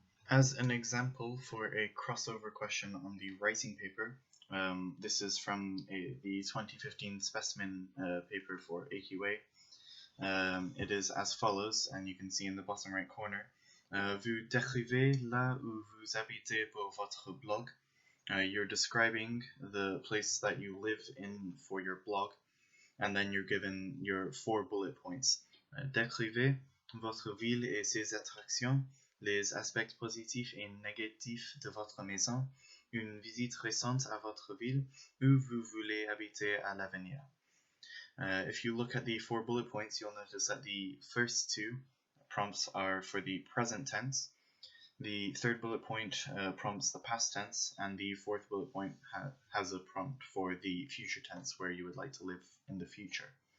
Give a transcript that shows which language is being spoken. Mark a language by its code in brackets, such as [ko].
[en] As an example for a crossover question on the writing paper, this is from the 2015 specimen paper for AQA. It is as follows, and you can see in the bottom right corner. [fr] Vous décrivez là où vous habitez pour votre blog. [en] You're describing the place that you live in for your blog, and then you're given your 4 bullet points. [fr] Décrivez votre ville et ses attractions, les aspects positifs et négatifs de votre maison, une visite récente à votre ville, où vous voulez habiter à l'avenir. [en] If you look at the 4 bullet points, you'll notice that the first 2 prompts are for the present tense. The third bullet point prompts the past tense, and the fourth bullet point has a prompt for the future tense, where you would like to live in the future.